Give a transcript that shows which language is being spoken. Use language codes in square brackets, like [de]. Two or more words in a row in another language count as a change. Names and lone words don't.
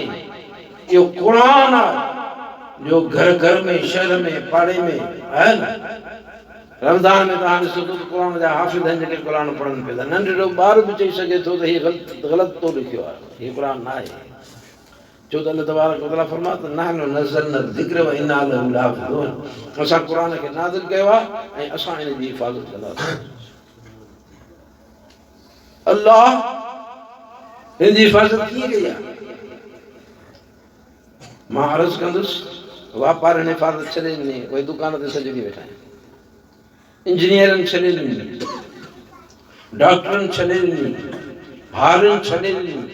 [sd] इहो क़ुरान आहे जो घर घर में, शहर में, पाड़े में आहे न। रमज़ान में तव्हां ॾिसो त क़ुरान जा हाफ़िज़ आहिनि जेके क़ुरान पढ़नि पिया था। नंढड़ो ॿार बि चई सघे थो त हीउ ग़लति तो लिखियो आहे, हीउ क़ुरान न आहे, छो त अल्लाह तबारक व तआला फरमाए त [ar] نحن نزلنا الذكر وإنا له لحافظون. [sd] असां क़ुरान खे नाज़िल कयो आहे ऐं असां इन जी हिफ़ाज़त कंदासीं। अल्लाह हिन जी हिफ़ाज़त कीअं कई आहे? मां अर्ज़ु कंदुसि वापार ने हिफ़ाज़त छॾे ॾिनी, कोई दुकान ते सॼो ॾींहुं वेठा आहिनि, इंजीनियरनि छॾे ॾिनी, डॉक्टरनि छॾे ॾिनी, भाउरनि छॾे ॾिनी।